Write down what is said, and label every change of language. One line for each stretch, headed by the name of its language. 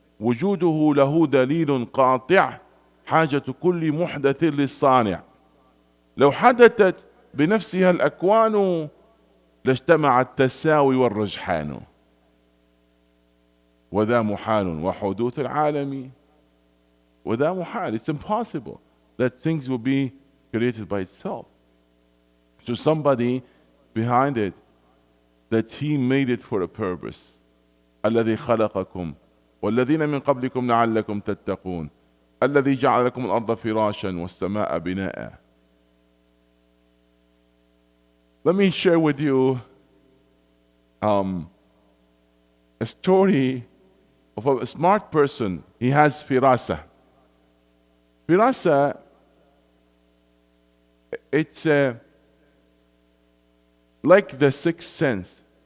Arabic: وجوده له دليل قاطع حاجة كل محدث للصانع. لو حدثت بنفسها الأكوان لاجتمع التساوي والرجحان. وذا محال وحدوث العالم وذا محال.
English: It's impossible that things will be created by itself. So somebody behind it, that he made it for a purpose.
Arabic: الذي خلقكم والذين من قبلكم لعلكم تتقون الذي جعل لكم الأرض فراشا والسماء بناء.
English: Let me share with you a story of a smart person. He has firasa. Firasa, it's like the sixth sense.